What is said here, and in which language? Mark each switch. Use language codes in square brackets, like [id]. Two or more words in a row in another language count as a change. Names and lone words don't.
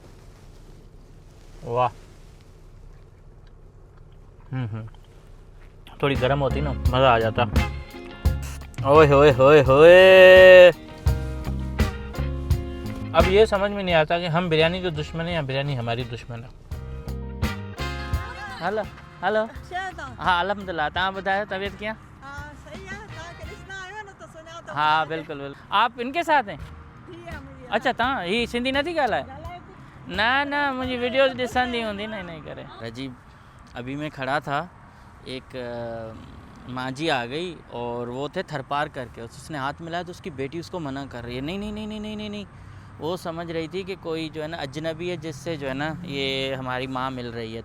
[ur] واہ، تھوڑی گرم ہوتی نا مزہ آ جاتا. اوئے ہوئے ہوئے ہوئے، اب یہ سمجھ میں نہیں آتا کہ ہم بریانی کے دشمن ہیں یا بریانی ہماری دشمن ہے. ہیلو ہاں الحمدللہ, [sd] तव्हां ॿुधायो तबीयत कीअं? [ur] ہاں بالکل۔ آپ ان کے ساتھ ہیں? اچھا, [sd] तव्हां ही सिंधी नथी ॻाल्हाए? ना मुंहिंजी वीडियोस ॾिसंदी हूंदी न, नहीं करे। [ur] عجیب، ابھی میں کھڑا تھا، ایک ماں جی آ گئی اور وہ تھے تھرپار کرکے، اس نے ہاتھ ملایا تو اس کی بیٹی اس کو منع کر رہی ہے. نہیں، وہ سمجھ رہی تھی کہ کوئی جو ہے نا اجنبی ہے جس سے جو ہے نا یہ ہماری ماں مل رہی ہے.